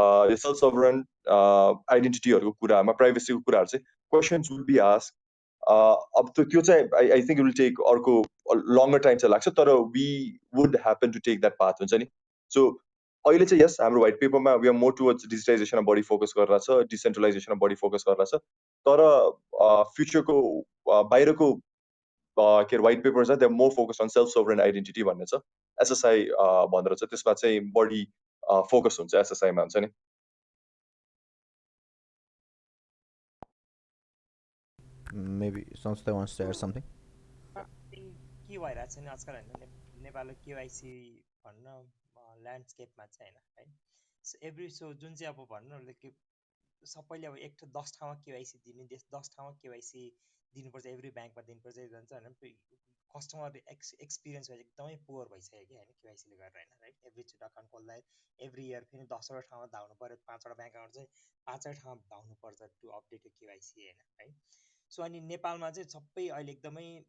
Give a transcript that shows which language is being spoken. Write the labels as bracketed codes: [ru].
[ne] यो सेल्फ सभरेन आइडेन्टिटीहरूको कुरामा प्राइभेसीको कुराहरू चाहिँ [en] questions would be asked [ne] अब त्यो चाहिँ आई थिङ्क विल टेक अर्को लङ्गर टाइम चाहिँ लाग्छ तर [en] we would happen to take that path [ne] हुन्छ नि सो अहिले चाहिँ यस हाम्रो व्हाइट पेपरमा वी आर मोर टुवर्ड्स डिजिटाइजेसनमा बढी फोकस गरेर छ डिसेन्ट्रलाइजेसनमा बढी फोकस गरेर छ तर फ्युचरको बाहिरको के अरे व्हाइट पेपर छ त्यहाँ [en] more focus on self sovereign identity [ne] भन्ने छ एसएसआई भनेर छ त्यसमा चाहिँ बढी फोकस हुन्छ एसएसआईमा हुन्छ नि [en] Maybe Sanstha wants to add something. [ne] के भइरहेको छ नि आजकल होइन नेपालको केवाइसी भन्न ल्यान्डस्केपमा चाहिँ होइन है सो एभ्री सो जुन चाहिँ अब भन्नु कि सबैले अब एक 10 ठाउँमा केवाइसी दिने 10 ठाउँमा केवाइसी दिनुपर्छ एभ्री ब्याङ्कमा दिनुपर्छ भन्छ होइन कस्टमर एक्सपिरियन्स भए एकदमै पुवर भइसक्यो कि होइन केवाइसीले गरेर होइन राइट एभ्री अकाउन्ट खोल्दा एभ्री इयर फेरि 10वटा ठाउँमा धाउनु पऱ्यो 5वटा ब्याङ्क अकाउन्ट चाहिँ 5वटा ठाउँमा धाउनुपर्छ टु अपडेट केवाइसी होइन है सो अनि नेपालमा चाहिँ सबै अहिले एकदमै